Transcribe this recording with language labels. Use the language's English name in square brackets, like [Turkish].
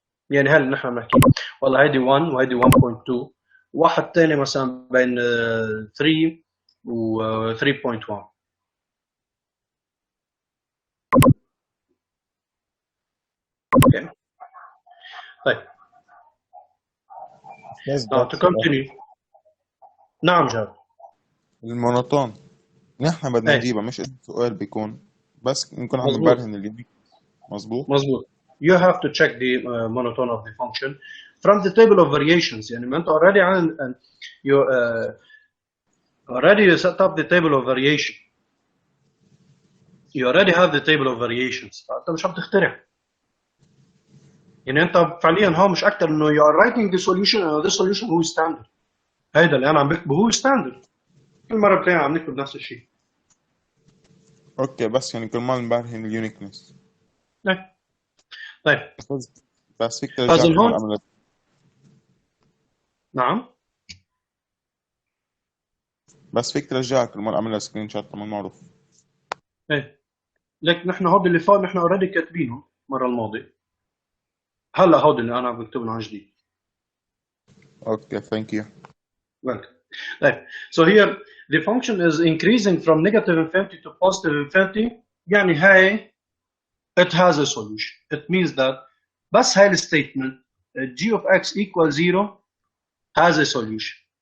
[Arabic] يعني هل نحن بنحكي والله هيدي 1 وهيدي 1.2 واحد ثاني مثلا بين 3 و 3.1. اوكي طيب [English] now to continue. [Arabic] نعم جاب. المونوتون نحن بدنا إيه. نجيبها، مش سؤال بيكون بس نكون عم مظبوط. نبرهن ان اليونيك. مظبوط. مظبوط. [English] You have to check the monotone of the function from the table of variations. [Arabic] يعني ما انت [English] already [Arabic] عن [English] you already set up the table of variation. You already have the table of variations. [Arabic] فانت مش عم تخترع. يعني انت فعليا هو مش اكثر انه [English] you are writing the solution and the solution [Arabic] هو [English] standard. [Arabic] هيدا اللي انا عم بكتبه هو standard. كل مره بتلاقينا عم نكتب نفس الشيء. اوكي بس يعني كل ما نبرهن اليونيكنس. طيب بس فيك ترجع هون نعم بس فيك ترجع كل ما اعملها سكرين شوت ما معروف. ايه لك نحن هود اللي فات نحن اوريدي كاتبينه المره الماضيه، هلا هود اللي انا عم بكتبهم عن جديد. اوكي ثانك يو. [English] Welcome. [Arabic] طيب [English] so here the function is increasing from negative infinity to positive infinity. [Arabic] يعني هاي [English] it has a solution. It means that [Arabic] بس هاي الستيتمنت [English] g of x equals 0 has a solution.